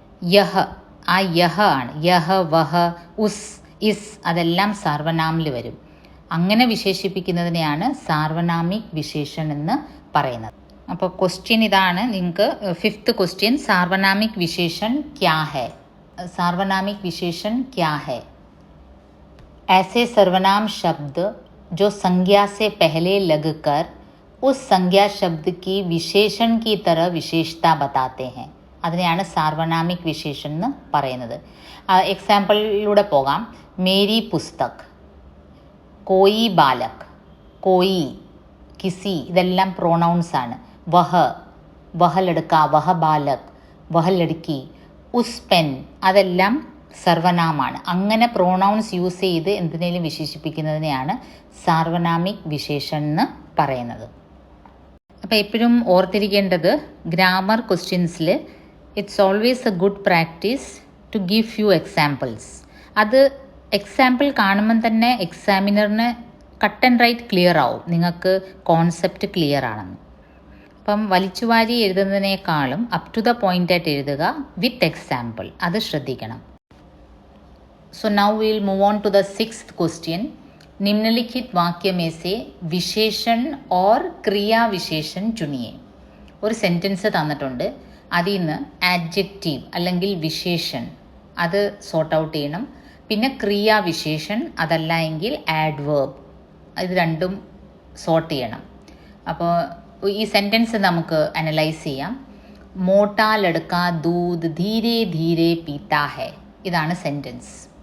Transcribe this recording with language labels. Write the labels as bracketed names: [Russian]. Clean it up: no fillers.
[Malayalam] യഹ, ആ യഹ ആണ്. യഹ, വഹ, ഉസ്, ഇസ്, അതെല്ലാം സാർവനാമിൽ വരും. അങ്ങനെ വിശേഷിപ്പിക്കുന്നതിനെയാണ് സാർവനാമിക് വിശേഷൻ എന്ന് പറയുന്നത്. അപ്പോൾ ക്വസ്റ്റ്യൻ ഇതാണ് നിങ്ങൾക്ക്. 5th ക്വസ്റ്റ്യൻ, [Hindi] സാർവനാമിക് വിശേഷൻ ക്യാ ഹെ? സാർവനാമിക് വിശേഷൻ ക്യാ ഹെ? ऐसे सर्वनाम शब्द जो संज्ञा से पहले लगकर उस संज्ञा शब्द की विशेषण की तरह विशेषता बताते हैं. [Malayalam] അതിനെയാണ് സാർവനാമിക് വിശേഷൻ എന്ന് പറയുന്നത്. എക്സാമ്പിളിലൂടെ പോകാം. മേരി പുസ്തക്, കോയി ബാലക്, കോയി, കിസി, ഇതെല്ലാം പ്രോനൗൺസ് ആണ്. വഹ, വഹ ലഡ്ക, വഹ ബാലക്, വഹ ലഡ്കി, ഉസ് പെൻ, അതെല്ലാം സർവനാമാണ്. അങ്ങനെ പ്രോനൗൺസ് യൂസ് ചെയ്ത് എന്തിനേലും വിശേഷിപ്പിക്കുന്നതിനെയാണ് സാർവനാമിക് വിശേഷൻ എന്ന് പറയുന്നത്. അപ്പോൾ എപ്പോഴും ഓർത്തിരിക്കേണ്ടത്, grammar ക്വസ്റ്റ്യൻസിൽ [English] It's always a good practice to give few examples. [Malayalam] അത് എക്സാമ്പിൾ കാണുമ്പം തന്നെ എക്സാമിനറിന് കട്ട് ആൻഡ് റൈറ്റ് ക്ലിയർ ആവും, നിങ്ങൾക്ക് കോൺസെപ്റ്റ് ക്ലിയർ ആണെന്ന്. അപ്പം വലിച്ചുവാരി എഴുതുന്നതിനേക്കാളും അപ് ടു ദ പോയിൻ്റ് ആയിട്ട് എഴുതുക വിത്ത് എക്സാമ്പിൾ, അത് ശ്രദ്ധിക്കണം. [English] So now we'll move on to the sixth question. [Hindi] निम्नलिखित वाक्य में से विशेषण और क्रिया विशेषण चुनिए. [Malayalam] ഒരു സെൻറ്റൻസ് തന്നിട്ടുണ്ട്, അതിൽ നിന്ന് ആഡ്ജക്റ്റീവ് അല്ലെങ്കിൽ വിശേഷൻ അത് സോർട്ട് ഔട്ട് ചെയ്യണം. പിന്നെ ക്രിയാവിശേഷൻ, അതല്ല എങ്കിൽ ആഡ്വേർബ്, ഇത് രണ്ടും സോർട്ട് ചെയ്യണം. അപ്പോൾ ഈ സെൻറ്റൻസ് നമുക്ക് അനലൈസ് ചെയ്യാം. [Hindi] മോട്ടാ ലഡ്കാ ദൂത് ധീരെ ധീരെ പീത്താ ഹെ, [Malayalam] ഇതാണ് സെൻറ്റൻസ്.